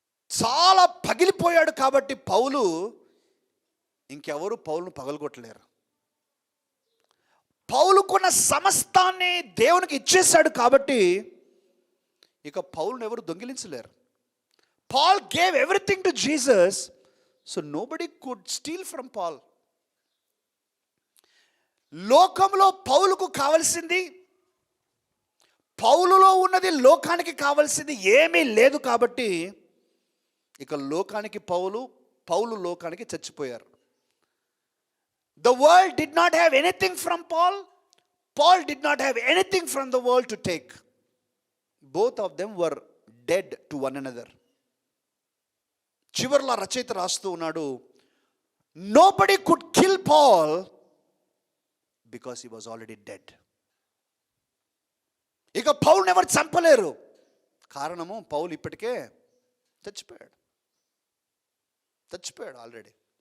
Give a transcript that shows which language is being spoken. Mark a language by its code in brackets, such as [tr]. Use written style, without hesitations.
[te] చాలా పగిలిపోయాడు కాబట్టి పౌలు, ఇంకెవరు పౌలును పగలగొట్టలేరు. పౌలుకున్న సమస్తాన్ని దేవునికి ఇచ్చేశాడు కాబట్టి ఇక పౌలును ఎవరు దొంగిలించలేరు. [en] Paul gave everything to Jesus, so nobody could steal from Paul. [te] లోకంలో పౌలుకు కావలసింది, పౌలులో ఉన్నది లోకానికి కావలసింది ఏమీ లేదు కాబట్టి ఇక లోకానికి పౌలు లోకానికి చచ్చిపోయారు. [en] The world did not have anything from Paul. Paul did not have anything from the world to take. Both of them were dead to one another. [te] చివర్లో రచయిత రాస్తూ ఉన్నాడు, [en] Nobody could kill Paul because he was already dead. [te] ఇక పౌల్ని ఎవరు చంపలేరు, కారణము పౌలు ఇప్పటికే చచ్చిపోయాడు already.